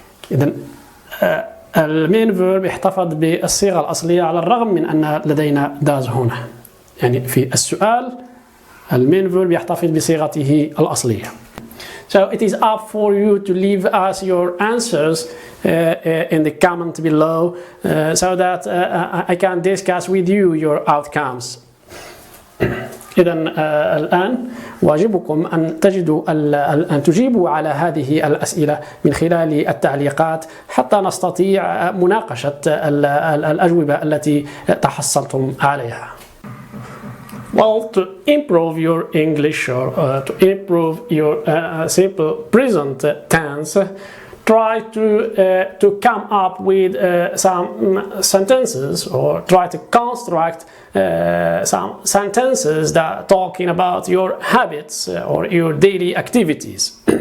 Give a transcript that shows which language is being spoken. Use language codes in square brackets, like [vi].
[ar] إذن المين فيرب يحتفظ بالصيغة الأصلية على الرغم من أن لدينا does هنا. يعني في السؤال المين فيرب يحتفظ بصيغته الأصلية. [en] So it is up for you to leave us your answers in the comment below so that I can discuss with you your outcomes. [ar] إذن الآن واجبكم أن تجيبوا على هذه الأسئلة من خلال التعليقات حتى نستطيع مناقشة الأجوبة التي تحصلتم عليها. [en] Well, to improve your English or to improve your simple present tense, try to come up with some sentences or try to construct some sentences that are talking about your habits or your daily activities.